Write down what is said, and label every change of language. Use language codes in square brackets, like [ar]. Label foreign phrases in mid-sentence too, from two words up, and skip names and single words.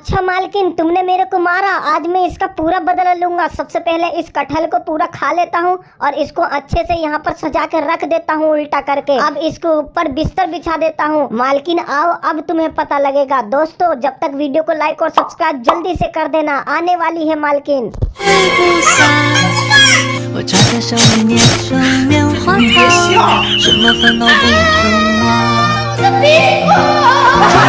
[hi] अच्छा मालकिन, तुमने मेरे को मारा, आज मैं इसका पूरा बदला लूंगा। सबसे पहले इस कटहल को पूरा खा लेता हूँ और इसको अच्छे से यहाँ पर सजा कर रख देता हूँ उल्टा करके। अब इसको ऊपर बिस्तर बिछा देता हूँ। मालकिन आओ, अब तुम्हें पता लगेगा। दोस्तों, जब तक वीडियो को लाइक और सब्सक्राइब जल्दी से कर देना, आने वाली है मालकिन। [zh] 我抓着手里捏成棉花糖，什么烦恼不成啊？